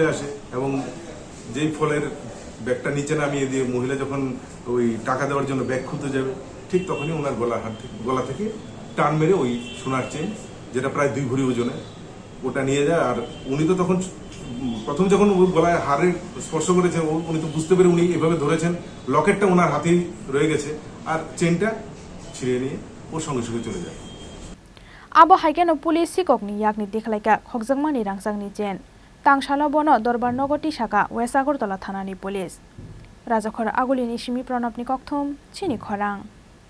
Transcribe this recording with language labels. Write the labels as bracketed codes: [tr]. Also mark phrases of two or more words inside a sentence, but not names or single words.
[bn] আসে এবং যেই ফলের ব্যাগটা নিচে নামিয়ে দিয়ে মহিলা যখন ওই টাকা দেওয়ার জন্য ব্যাগ খুলতে যাবে ঠিক তখনই ওনার গলা থেকে টান মেরে ওই সোনার চেন যেটা প্রায় 2 ভরি ওজনে ওটা নিয়ে যায় আর উনি তো তখন প্রথম যখন গলায় হাড়ে স্পর্শ করেছে উনি তো বুঝতে পেরে উনি এভাবে ধরেছেন লকেটটা ওনার হাতেই রয়ে গেছে আর চেনটা ছিঁড়ে নিয়ে ওর সঙ্গে সঙ্গে চলে যায় [trp] Abo haikeno police Sikokni yakni dekhlaika Khokjamani Rangchakni chen Tangshala bono Dorbar Nogoti Shaka West Agartala Thanani Police Rajakhor Agulini Shimi Pranabni Kokthum Chini Khorang